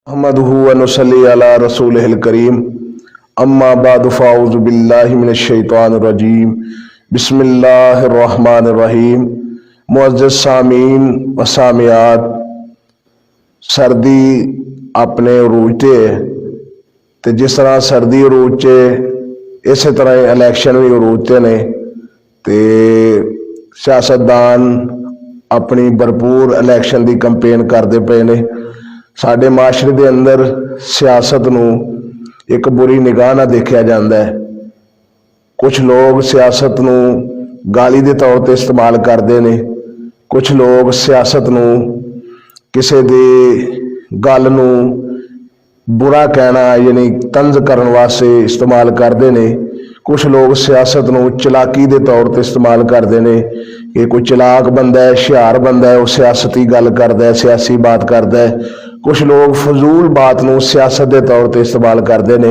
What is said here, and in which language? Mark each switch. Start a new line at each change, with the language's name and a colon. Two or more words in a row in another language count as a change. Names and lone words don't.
Arabic: أحمده ونصلي على رسوله الكريم أما بعد فأعوذ بالله من الشيطان الرجيم بسم الله الرحمن الرحيم.
Punjabi: معزز سامعین و سامعات، سردی اپنے عروج تے ہے تے جس طرح سردی عروج چ اے اس طرح الیکشن بھی عروج تے نے تے سیاستدان اپنی بھرپور الیکشن کی کمپین کرتے پئے نے. ساڈے معاشرے دے اندر سیاست نوں ایک بری نگاہ نال دیکھیا جاندا ہے. کچھ لوگ سیاست نوں گالی دے طور تے استعمال کرتے نے، کچھ لوگ سیاست نوں کسی دی گل نوں برا کہنا یعنی طنز کرنے واسطے استعمال کرتے نے. کچھ لوگ سیاست نوں چالاکی دے طور تے استعمال کرتے نے کہ کوئی چالاک بندہ ہے، ہوشیار بندہ ہے، وہ سیاستی گل کرتا ہے، سیاسی بات کرتا ہے.
Urdu: کچھ لوگ فضول بات نوں سیاست کے طور پر استعمال کرتے ہیں.